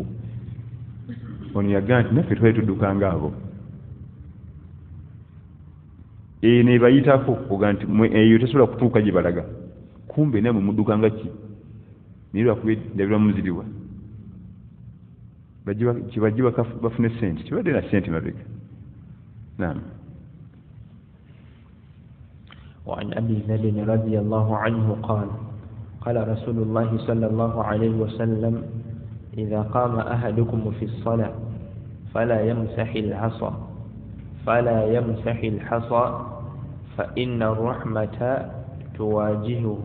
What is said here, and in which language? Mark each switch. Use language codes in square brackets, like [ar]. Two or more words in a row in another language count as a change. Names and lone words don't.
[lg] Ono yagaa nti naffe twali tuddukanga abo nebayitako oga nti eyo tesobola kutuuka gye balaga kumbe namwe muddukanga ki naye lwakuba ndabirwa muziriwa kibajje bafune sente kibadde na sente mabega. [ar] Naam. وعن أبي ذر رضي الله عنه قال قال رسول الله صلى الله عليه وسلم إذا قام أحدكم في الصلاة فلا يمسح الحصى فإن الرحمة تواجهه.